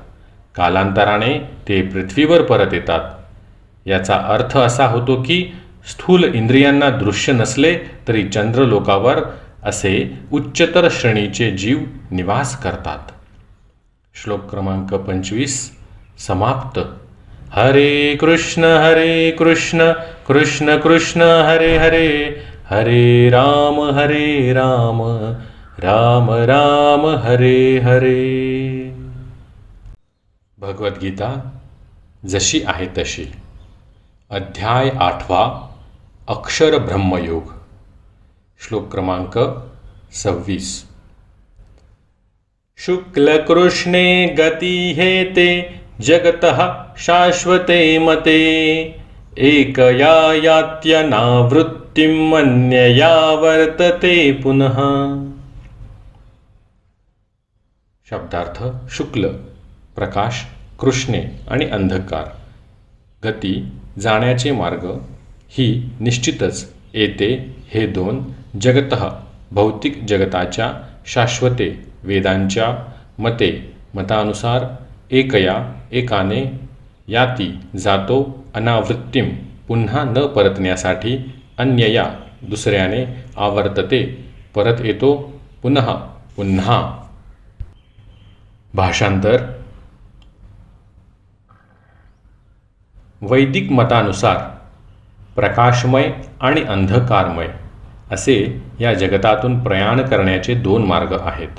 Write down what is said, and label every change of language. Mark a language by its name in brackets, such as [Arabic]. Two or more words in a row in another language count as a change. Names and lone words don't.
[Marathi] कालांतराने ते पृथ्वीवर परत येतात. याचा अर्थ असा होतो की स्थूल इंद्रियांना दृश्य नसले तरी चंद्रलोकावर असे उच्चतर श्रेणीचे जीव निवास करतात. श्लोक क्रमांक 25 समाप्त. [Sanskrit] हरे कृष्ण कृष्ण कृष्ण हरे हरे, हरे राम राम राम हरे हरे. [Marathi] भगवद्गीता जशी आहे तशी. अध्याय 8 अक्षर ब्रह्मयोग. श्लोक क्रमांक 26. [Sanskrit] शुक्ल कृष्णे गती हेते जगतः शाश्वते मते, एकया यात्यनावृत्तिम् अन्यया वर्तते पुनः. [Marathi] शब्दार्थ. शुक्ल प्रकाश, कृष्णे आणि अंधकार. गती जाण्याचे मार्ग. ही निश्चितच येते हे दोन जगतः भौतिक जगताच्या, शाश्वते वेदांच्या, मते मतानुसार, एकया एकाने, याती जातो, अनावृत्तीम पुन्हा न परतण्यासाठी, अन्यया दुसऱ्याने, आवर्तते परत येतो, पुनः पुन्हा. भाषांतर. वैदिक मतानुसार प्रकाशमय आणि अंधकारमय असे या जगतातून प्रयाण करण्याचे दोन मार्ग आहेत.